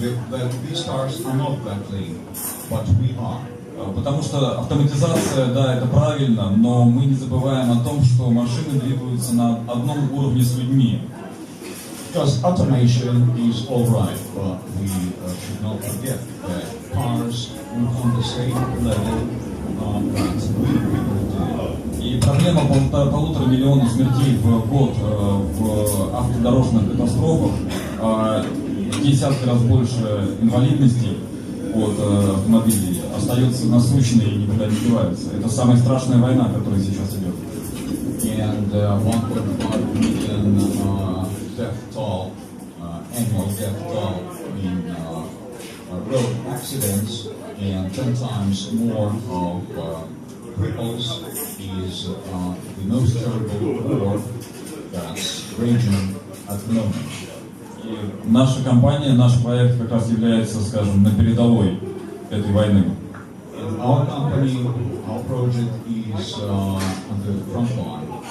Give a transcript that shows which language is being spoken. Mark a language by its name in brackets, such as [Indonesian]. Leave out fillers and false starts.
[English] That these cars are not that link, but we are. [Russian] Потому что автоматизация, да, это правильно, но мы не забываем о том, что машины двигаются на одном уровне с людьми. [English] Because automation is all right, but we should not forget that cars are on the same level that we people do. [Russian] И проблема 1,5 миллиона смертей в год в автодорожных катастрофах, в десятки раз больше инвалидностей от автомобилей остается насущной и никуда не девается. Это самая страшная война, которая сейчас идет. [English] And 1.5 million death toll, annual death toll in road accidents, and 10 times more of cripples is the most terrible war that's raging at the moment. [Russian] И наша компания, наш проект как раз является, скажем, на передовой этой войны. [English] And our company, our project is on the front line.